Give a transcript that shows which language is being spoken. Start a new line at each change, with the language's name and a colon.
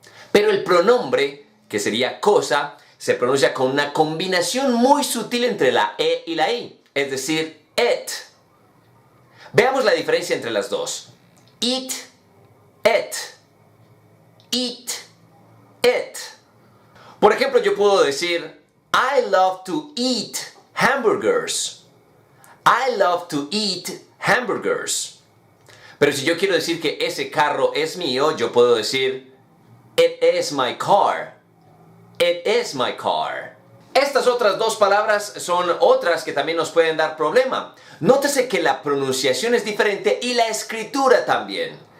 Spanish: Pero el pronombre, que sería cosa, se pronuncia con una combinación muy sutil entre la E y la I, es decir, it. Veamos la diferencia entre las dos. Eat, it.
English: Eat, it.
Spanish: Por ejemplo, yo puedo decir,
English: I love to eat hamburgers. I love to eat hamburgers.
Spanish: Pero si yo quiero decir que ese carro es mío, yo puedo decir,
English: it is my car. It is my car.
Spanish: Estas otras dos palabras son otras que también nos pueden dar problema. Nótese que la pronunciación es diferente y la escritura también.